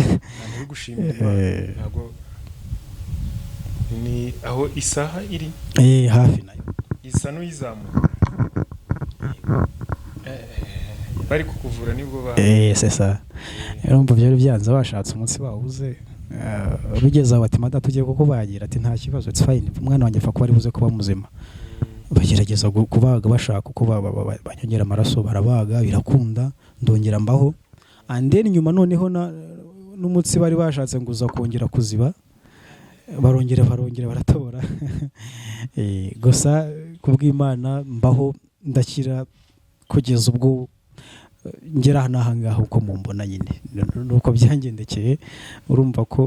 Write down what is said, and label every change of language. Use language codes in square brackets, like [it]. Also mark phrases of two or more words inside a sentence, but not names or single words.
[rw] ni aho isaha iri hafi nayo isa n'uyizamuka bari kukuvura nibwo sesa urumva byari byanze bashatse umunsi bawuze bigeze aho ati mada tugiye kuko bagira ati nta kibazo [en] it's fine [rw] umwana wanjye apfa kuba ari buze kuba muzima bagerageza kubaga bashaka uko banyongera amaraso barabaga birakunda ndongera mbaho [en] and then [rw] nyuma noneho n'umutsi bari bashatse ngo uza kongera kuziba barongera baratobora gusa kubw'Imana mbaho ndakira kugeza ubwo ngera n'ahangaha uko mumbona nyine nuko byangendekeye urumva ko